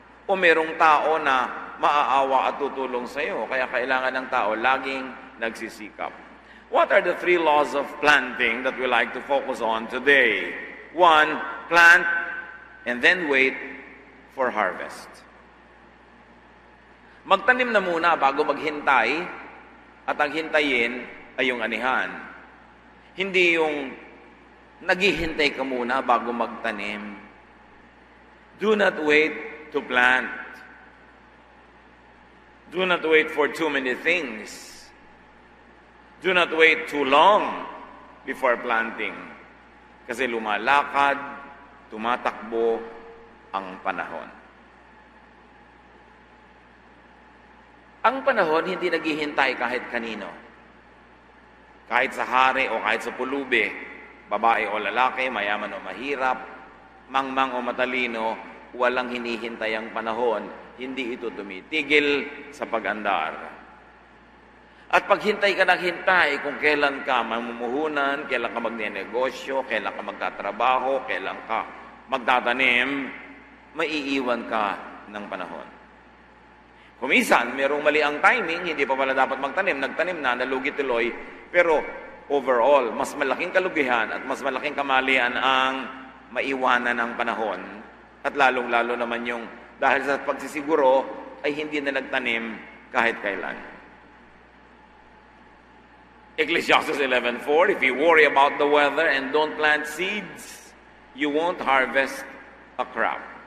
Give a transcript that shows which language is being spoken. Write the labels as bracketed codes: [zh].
[tl] O merong tao na maaawa at tutulong sa iyo. Kaya kailangan ng tao laging nagsisikap. [en] What are the 3 laws of planting that we like to focus on today? 1, plant and then wait for harvest. [tl] Magtanim na muna bago maghintay, at ang hintayin ay yung anihan. Hindi yung naghihintay ka muna bago magtanim. [en] Do not wait to plant. Do not wait for too many things. Do not wait too long before planting. [tl] Kasi lumalakad, tumatakbo ang panahon. Ang panahon hindi naghihintay kahit kanino. Kahit sa hari o kahit sa pulubi, babae o lalaki, mayaman o mahirap, mangmang o matalino, walang hinihintay ang panahon. Hindi ito tumitigil sa pag-andar. At paghintay ka ng hintay kung kailan ka mamumuhunan, kailan ka magnenegosyo, kailan ka magtatrabaho, kailan ka magtatanim, maiiwan ka ng panahon. Kumisan, merong mali ang timing, hindi pa pala dapat magtanim, nagtanim na, nalugi tuloy, pero overall, mas malaking kalugihan at mas malaking kamalian ang maiwanan ng panahon. At lalong-lalo naman yung dahil sa pagsisiguro ay hindi na nagtanim kahit kailan. [en] Ecclesiastes 11:4, if you worry about the weather and don't plant seeds, you won't harvest a crop.